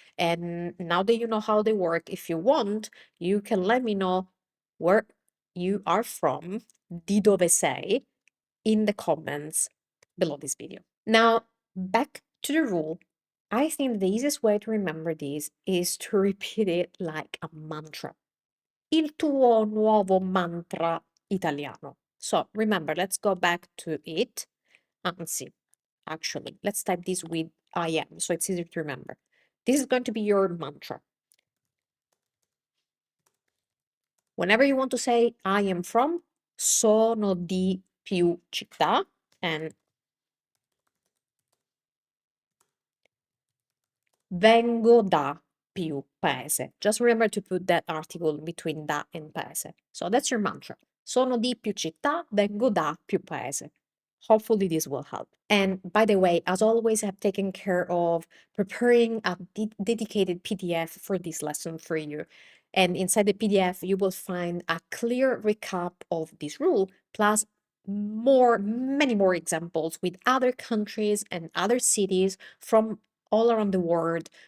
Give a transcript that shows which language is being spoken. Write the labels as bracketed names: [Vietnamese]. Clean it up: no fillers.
[English] And now that you know how they work, if you want, you can let me know where you are from, [Italian] di dove sei, [English] in the comments below this video. Now, back to the rule. I think the easiest way to remember this is to repeat it like a mantra. [Italian] Il tuo nuovo mantra italiano. [English] So remember, let's go back to it. Anzi, actually, let's type this with I am, so it's easier to remember. This is going to be your mantra. Whenever you want to say I am from, [Italian] sono di più città, and vengo da più paese. [English] Just remember to put that article between da and paese. So that's your mantra. [Italian] Sono di più città, vengo da più paese. [English] Hopefully this will help. And by the way, as always, I've taken care of preparing a dedicated PDF for this lesson for you. And inside the PDF, you will find a clear recap of this rule, plus many more examples with other countries and other cities from all around the world